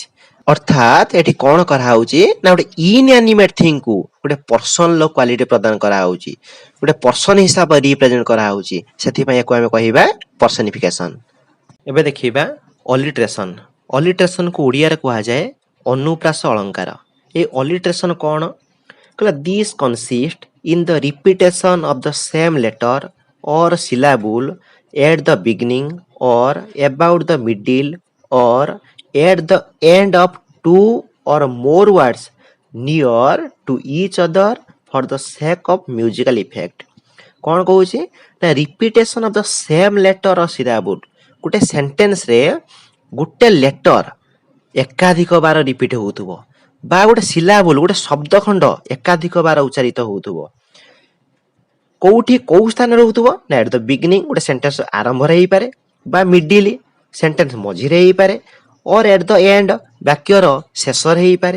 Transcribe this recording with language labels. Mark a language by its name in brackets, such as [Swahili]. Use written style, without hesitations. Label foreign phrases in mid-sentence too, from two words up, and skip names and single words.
[Odia] ଅର୍ଥାତ୍ ଏଠି କ'ଣ କରାହଉଛି ନା ଗୋଟେ [English] inanimate thingକୁ [Odia] ଗୋଟେ ପର୍ସନର କ୍ୱାଲିଟି ପ୍ରଦାନ କରାହଉଛି, ଗୋଟେ ପର୍ସନ ହିସାବରେ ରିପ୍ରେଜେଣ୍ଟ କରାହଉଛି। ସେଥିପାଇଁ ୟାକୁ ଆମେ କହିବା ପର୍ସନିଫିକେସନ। ଏବେ ଦେଖିବା ଅଲିଟ୍ରେସନ। ଅଲିଟ୍ରେସନକୁ ଓଡ଼ିଆରେ କୁହାଯାଏ ଅନୁପ୍ରାସ ଅଳଙ୍କାର। ଏ ଅଲିଟ୍ରେସନ କ'ଣ? [English] କହିଲା this consist in the repetition of the same letter or syllable at the beginning or about the middle or at the end of two or more words near to each other for the sake of musical effect। [Odia] କ'ଣ କହୁଛି ନା [English] repetition of the same letter or syllable। [Odia] ଗୋଟେ ସେଣ୍ଟେନ୍ସରେ ଗୋଟେ ଲେଟର ଏକାଧିକ ବାର ରିପିଟ୍ ହେଉଥିବ ବା ଗୋଟେ ସିଲାବୁଲ ଗୋଟେ ଶବ୍ଦ ଖଣ୍ଡ ଏକାଧିକ ବାର ଉଚ୍ଚାରିତ ହେଉଥିବ। କୋଉଠି କୋଉ ସ୍ଥାନରେ ହେଉଥିବ ନା [English] at the beginning [Odia] ଗୋଟେ ସେଣ୍ଟେନ୍ସ ଆରମ୍ଭରେ ହେଇପାରେ ବା ମିଡିଲ ସେଣ୍ଟେନ୍ସ ମଝିରେ ହେଇପାରେ [English] or at the end [Odia] ବାକ୍ୟର ଶେଷରେ ହେଇପାରେ।